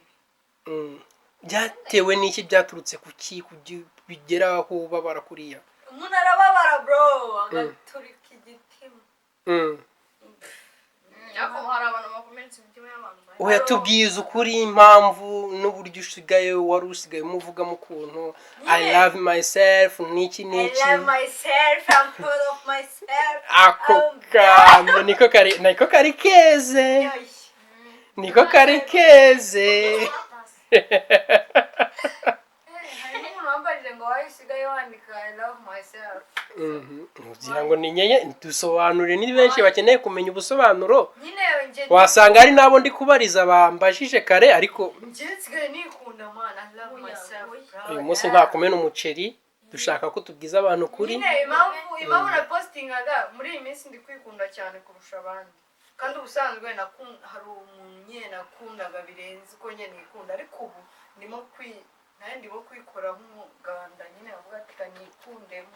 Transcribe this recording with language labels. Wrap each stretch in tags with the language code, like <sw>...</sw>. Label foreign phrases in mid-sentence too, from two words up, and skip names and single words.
<rw>byatewe n'iki byaturutse kuki bigeraho babara kuriya umuntu arababara bro agaturika igitima ariko hari abantu bakomeretsa imitima y'abantu oya tubwiza ukuri impamvu n'uburyo wari usigaye umuvugamo ukuntu</rw> <en>I love myself</en> <rw>n'iki</rw> <en>I love myself, I'm proud of myself</en> <rw>ako kantu niko kari keze niko kari keze hari n'umuntu wambajije ngo wayo usigaye wandika</rw> <en>I love myself</en> <rw>ugira ngo ni nyenye dusobanure ni benshi bakeneye kumenya ubusobanuro nyine wasanga ari nabo ndi kubariza bambajije kare ariko njye nsigaye nikunda man</rw> <en>I love myself</en> <rw>uyu munsi nta kumena umuceri dushaka ko tubwiza abantu kuri nyine impamvu na postingaga muri iyi minsi ndi kwikunda cyane kurusha abandi kandi ubusanzwe hari umuntu nyine nakundaga birenze uko nyine nikunda ariko ubu ndimo nandi bo kwikora nk'umuganda nyine bavuga ati kanikundemo</rw>